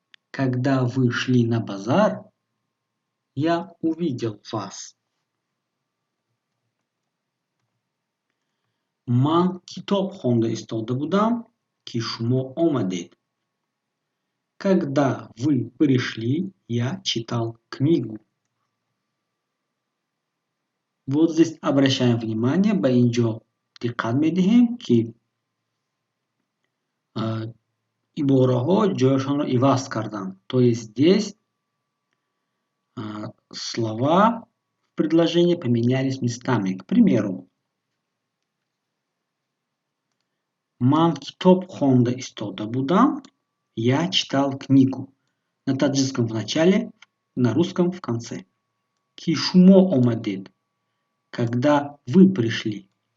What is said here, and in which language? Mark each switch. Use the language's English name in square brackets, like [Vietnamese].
[Russian] Когда вы шли на базар, я увидел вас. [Tajik] Ман китоб хонда истода будам, ки шумо омадед. [Russian] Когда вы пришли, я читал книгу. Вот здесь обращаем внимание, [Tajik] ба инҷо диққат медиҳем, ки ибораҳо ҷойашонро иваз карданд. [Russian] То есть здесь слова в предложении поменялись местами. К примеру, [Tajik] ман китоб хонда истода будам, [Russian] я читал книгу. На таджикском в начале, на русском в конце. [Tajik] Ки шумо омадед. [Russian] Когда вы пришли.